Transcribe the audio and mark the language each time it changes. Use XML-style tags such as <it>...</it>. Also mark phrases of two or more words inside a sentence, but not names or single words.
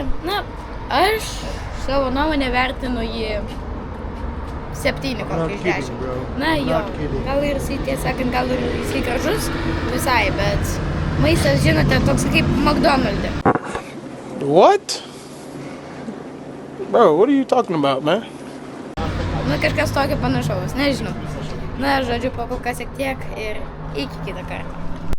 <lt>Na, aš savo nuomonę vertinu jį 7 kokį iš 10. Na, jo, gal ir jisai, tiesą sakant, gal ir jisai gražus visai, bet maistas, žinote, toks kaip McDonald's.</lt> <en>What? Bro, what are you talking about, man?</en> <lt>Na, kažkas tokio panašaus, nežinau. Na, žodžiu, pakol kas tiek ir iki kitą kartą.</lt>